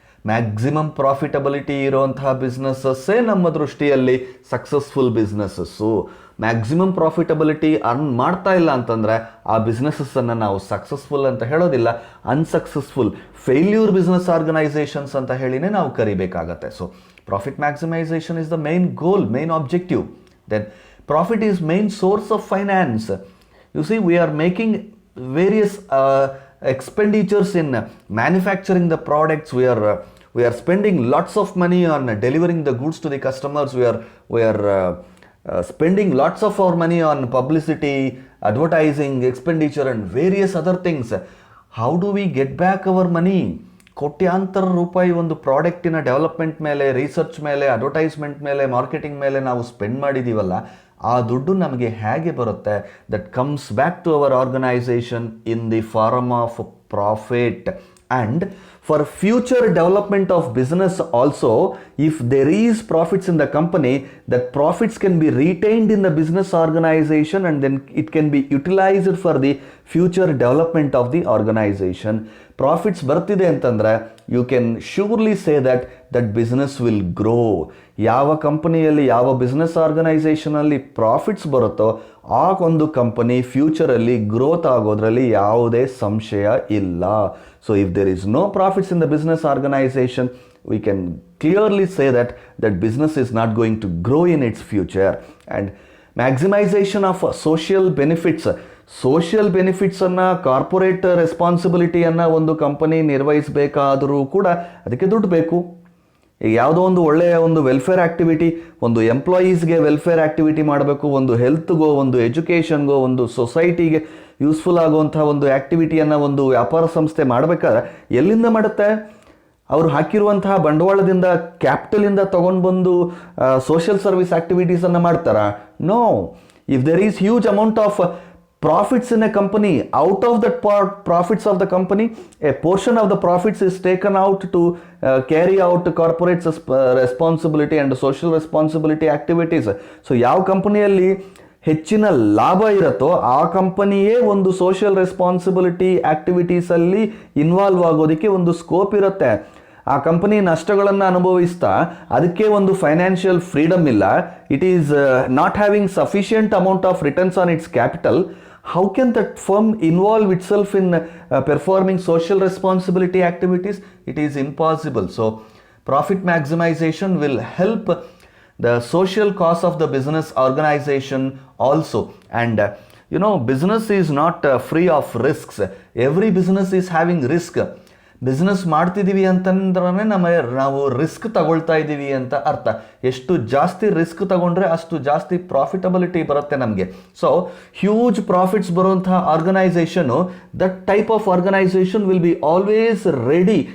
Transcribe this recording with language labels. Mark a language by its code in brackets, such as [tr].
[kn] Maximum profitability ಇರೋಂತಹ ಬಿಸ್ನೆಸ್ಸಸ್ಸೇ ನಮ್ಮ ದೃಷ್ಟಿಯಲ್ಲಿ successful ಬಿಸ್ನೆಸ್ಸಸ್ಸು. Maximum profitability earn ಮಾಡ್ತಾ ಇಲ್ಲ ಅಂತಂದರೆ ಆ ಬಿಸ್ನೆಸ್ಸನ್ನು ನಾವು ಸಕ್ಸಸ್ಫುಲ್ ಅಂತ ಹೇಳೋದಿಲ್ಲ, ಅನ್ಸಕ್ಸಸ್ಫುಲ್ ಫೇಲ್ಯೂರ್ ಬಿಸ್ನೆಸ್ ಆರ್ಗನೈಸೇಷನ್ಸ್ ಅಂತ ಹೇಳಿನೇ ನಾವು ಕರಿಬೇಕಾಗತ್ತೆ. [en] So profit maximization is the main goal, main objective. Then profit is main source of finance. You see, we are making various expenditures in manufacturing the products. We are spending lots of money on delivering the goods to the customers. We are spending lots of our money on publicity, advertising, expenditure and various other things. How do we get back our money? [kn] ಕೋಟ್ಯಾಂತರ ರೂಪಾಯಿ ಒಂದು ಪ್ರಾಡಕ್ಟಿನ development ಮೇಲೆ, research ಮೇಲೆ, advertisement ಮೇಲೆ, marketing ಮೇಲೆ ನಾವು spend ಮಾಡಿದ್ದೀವಲ್ಲ, ಆ ದುಡ್ಡು ನಮಗೆ ಹೇಗೆ ಬರುತ್ತೆ? [en] That comes back to our organization in the form of profit. And for future development of business also, if there is profits in the company, that profits can be retained in the business organization and then it can be utilized for the future development of the organization. Profits [kn] ಬರ್ತಿದೆ ಅಂತಂದರೆ [en] You can surely say that business will grow. [kn] ಯಾವ ಕಂಪನಿಯಲ್ಲಿ, ಯಾವ business ಆರ್ಗನೈಸೇಷನಲ್ಲಿ profits ಬರುತ್ತೋ ಆ ಒಂದು company ಫ್ಯೂಚರಲ್ಲಿ growth ಆಗೋದ್ರಲ್ಲಿ ಯಾವುದೇ ಸಂಶಯ ಇಲ್ಲ. [en] So if there is no profits in the business organization, we can clearly say that business is not going to grow in its future. And maximization of social benefits. [kn] Social ಬೆನಿಫಿಟ್ಸನ್ನು, corporate ರೆಸ್ಪಾನ್ಸಿಬಿಲಿಟಿಯನ್ನು ಒಂದು company ನಿರ್ವಹಿಸಬೇಕಾದರೂ ಕೂಡ ಅದಕ್ಕೆ ದುಡ್ಡು ಬೇಕು. ಈಗ ಯಾವುದೋ ಒಂದು ಒಳ್ಳೆಯ ಒಂದು ವೆಲ್ಫೇರ್ ಆ್ಯಕ್ಟಿವಿಟಿ, ಒಂದು ಎಂಪ್ಲಾಯೀಸ್ಗೆ ವೆಲ್ಫೇರ್ ಆ್ಯಕ್ಟಿವಿಟಿ ಮಾಡಬೇಕು, ಒಂದು ಹೆಲ್ತ್ಗೋ, ಒಂದು ಎಜುಕೇಷನ್ಗೋ, ಒಂದು ಸೊಸೈಟಿಗೆ ಯೂಸ್ಫುಲ್ ಆಗುವಂಥ ಒಂದು ಆ್ಯಕ್ಟಿವಿಟಿಯನ್ನು ಒಂದು ವ್ಯಾಪಾರ ಸಂಸ್ಥೆ ಮಾಡಬೇಕಾದ್ರೆ ಎಲ್ಲಿಂದ ಮಾಡುತ್ತೆ? ಅವರು ಹಾಕಿರುವಂತಹ ಬಂಡವಾಳದಿಂದ, ಕ್ಯಾಪಿಟಲಿಂದ ತೊಗೊಂಡು ಬಂದು ಸೋಷಿಯಲ್ ಸರ್ವಿಸ್ ಆ್ಯಕ್ಟಿವಿಟೀಸನ್ನು ಮಾಡ್ತಾರಾ? [en] No. If there is huge amount of profits in a company, out of that profits of the company, a portion of the profits is taken out to carry out corporate responsibility and social responsibility activities. [kn] So ಯಾವ ಕಂಪನಿಯಲ್ಲಿ ಹೆಚ್ಚಿನ ಲಾಭ ಇರುತ್ತೋ ಆ ಕಂಪನಿಯೇ ಒಂದು social responsibility ಆ್ಯಕ್ಟಿವಿಟೀಸಲ್ಲಿ involve ಆಗೋದಕ್ಕೆ ಒಂದು scope ಇರುತ್ತೆ. ಆ ಕಂಪನಿ ನಷ್ಟಗಳನ್ನು ಅನುಭವಿಸ್ತಾ ಅದಕ್ಕೆ ಒಂದು ಫೈನಾನ್ಷಿಯಲ್ ಫ್ರೀಡಮ್ ಇಲ್ಲ, [en] It is not having sufficient amount of returns on its capital, how can that firm involve itself in performing social responsibility activities? It is impossible. So profit maximization will help the social cause of the business organization also. And business is not free of risks. Every business is having risk. [kn] Business ಮಾಡ್ತಿದ್ದೀವಿ ಅಂತಂದ್ರೆ ನಾವು risk ತಗೊಳ್ತಾ ಇದ್ದೀವಿ ಅಂತ ಅರ್ಥ. ಎಷ್ಟು ಜಾಸ್ತಿ risk ತಗೊಂಡ್ರೆ ಅಷ್ಟು ಜಾಸ್ತಿ ಪ್ರಾಫಿಟಬಿಲಿಟಿ ಬರುತ್ತೆ ನಮಗೆ. [en] So huge profits ಬರುವಂತಹ organization, that type of organization will be always ready.